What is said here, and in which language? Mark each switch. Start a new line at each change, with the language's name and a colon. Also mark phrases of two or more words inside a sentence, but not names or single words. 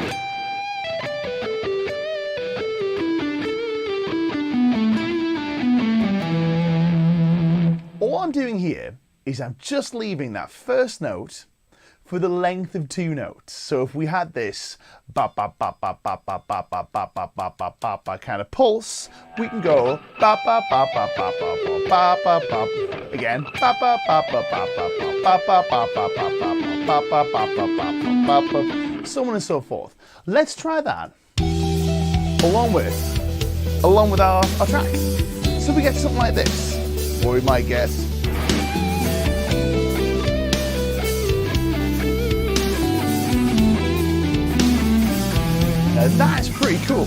English: All I'm doing here is I'm just leaving that first note for the length of 2 notes. So if we had this ba ba ba ba ba ba ba ba ba ba ba ba ba ba kind of pulse, we can go ba ba ba ba ba ba ba ba ba again ba ba ba ba ba ba ba ba ba ba ba ba ba ba ba ba, so on and so forth. Let's try that along with our track. So we get something like this, or we might get now that's pretty cool.